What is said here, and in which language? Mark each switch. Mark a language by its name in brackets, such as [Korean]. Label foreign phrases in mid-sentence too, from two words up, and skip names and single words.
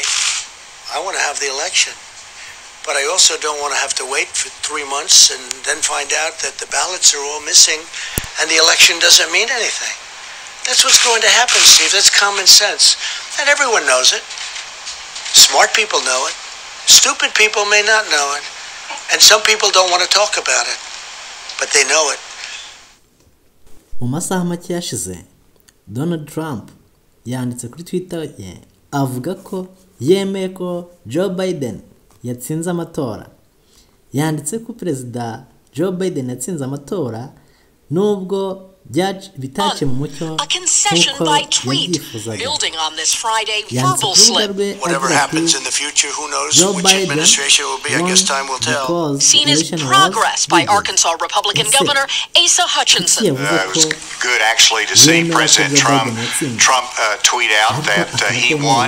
[English] I want to have the election. But I also don't want to have to wait for 3 months and then find out that the ballots are all missing and the election doesn't mean anything. That's what's going to happen, Steve. That's common sense. And everyone knows it. Smart people know it. Stupid people may not know it. And some people don't want to talk about it. But they know it. [Rundi] mu masaha make yashize Donald Trump yanditse kuri Twitter ye avuga ko yemeye ko Joe Biden yatsinze amatora. Yanditse ko Perezida Joe Biden yatsinze amatora nubwo bitace mu mucyo nk'uko yabyifuzaga. [English] Whatever happens in the future, who knows which administration will be? I guess time will tell. Seen as progress by Arkansas Republican Governor Asa Hutchinson. It was good, actually, to see President Trump tweet out that he won.